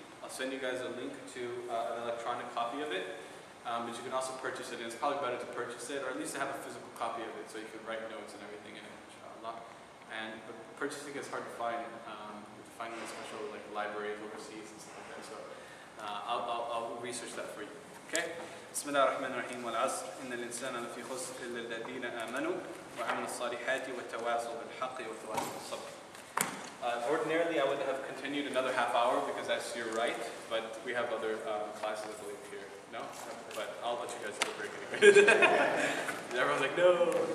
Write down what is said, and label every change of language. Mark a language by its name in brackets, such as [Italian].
[English] I'll send you guys a link to an electronic copy of it. But you can also purchase it, and it's probably better to purchase it, or at least to have a physical copy of it so you can write notes and everything in it, inshallah. But purchasing is hard to find. You have to find in special libraries overseas and stuff like that. So I'll research that for you. Okay? [Arabic] بسم الله الرحمن الرحيم والعصر إن الإنسان لفي خسر إلا الذين آمنوا وعملوا الصالحات وتواصوا بالحق وتواصوا بالصبر. [English] Ordinarily, I would have continued another half hour because that's your right, but we have other classes, I believe, here. No? But I'll let you guys take a break anyway. Everyone's like, no.